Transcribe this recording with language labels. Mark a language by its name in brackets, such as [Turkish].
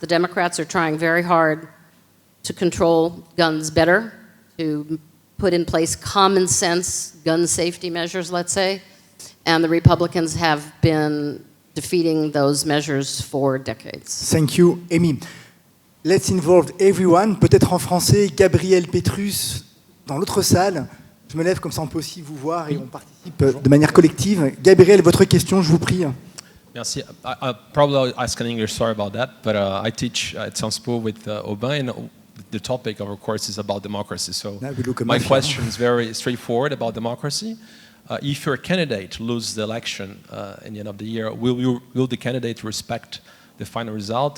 [English] The Democrats are trying very hard to control guns better, to put in place common sense gun safety measures, let's say, and the Republicans have been defeating those measures for decades. Thank you, Amy. Let's involve everyone. [French] Peut-être en français, Gabriel Petrus, dans l'autre salle. Je me lève comme ça, on peut aussi vous voir et on participe de manière collective. Gabriel, votre question, je vous prie. Merci. [English] I'll probably ask in English, sorry about that, but I teach at Sciences Po with Aubin, and the topic of our course is about democracy. So my question is very straightforward about democracy. If your candidate loses the election in the end of the year, will the candidate respect the final result?